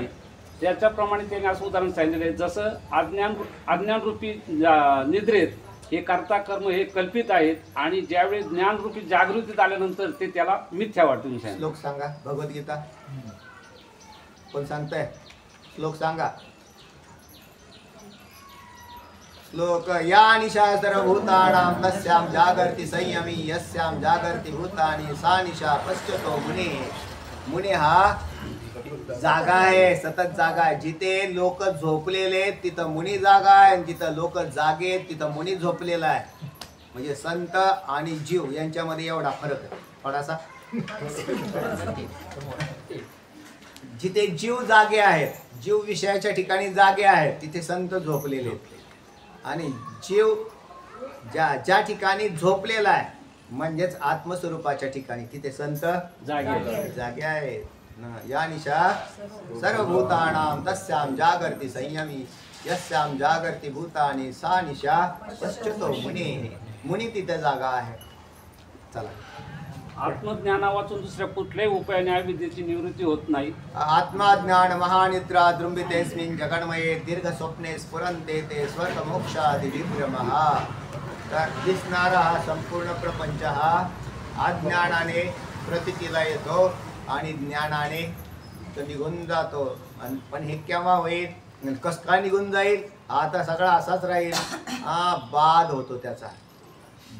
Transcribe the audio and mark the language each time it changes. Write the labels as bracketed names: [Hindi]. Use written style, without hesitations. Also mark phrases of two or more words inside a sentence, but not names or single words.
[Marathi] त्याच्याप्रमाणे त्यांनी असं उदाहरण सांगितलेलं आहे, जसं अज्ञानरूपी निद्रेत हे कर्ता कर्म हे कल्पित आहेत आणि ज्यावेळी ज्ञानरूपी जागृतीत आल्यानंतर ते त्याला मिथ्या वाटून सांगितलं. श्लोक सांगा, भगवद्गीता कोण सांगताय? श्लोक सांगा. श्लोक. [Sanskrit] या निशा सर्वभूतानां तस्यां जागर्ति संयमी यस्यां जागर्ति भूतानि सा निशा पश्यतो मुने. [Marathi] मुने हा जागा आहे, सतत जागा आहे. जिथे लोक झोपलेले तिथं मुनी जागा आहे, आणि जिथं लोक जागे तिथं मुनी झोपलेला आहे. म्हणजे संत आणि जीव यांच्यामध्ये एवढा फरक आहे थोडासा. जिथे जीव जागे आहेत, जीव विषयाच्या ठिकाणी जागे आहेत, तिथे संत झोपलेले आहेत. आणि जीव ज्या ठिकाणी झोपलेला आहे म्हणजेच आत्मस्वरूपाच्या ठिकाणी तिथे संत जागे आहेत. [Sanskrit] या निशा सर्वभूतानां तस्यां जागर्ति संयमी यस्यां जागर्ति भूतानि सा निशा पश्यतो मुने. [Marathi] मुनी तिथे जागा आहे. चला. आत्मज्ञाना वाचून दुसऱ्या कुठल्याही उपायाने अविद्येची निवृत्ती होत नाही. [Sanskrit] आत्माज्ञान महानिद्रा द्रुंबितेस्मिन् जगन्मये दीर्घ स्वप्ने स्फुरन्ते ते स्वर्ग मोक्षादि विभ्रमः. [Marathi] तर दिसणारा हा संपूर्ण प्रपंच हा अज्ञानाने प्रतीतीला येतो आणि ज्ञानाने तो निघून जातो. पण हे केव्हा होईल, कसं काय निघून जाईल? आता सगळा असाच राहील. हा बाध होतो त्याचा.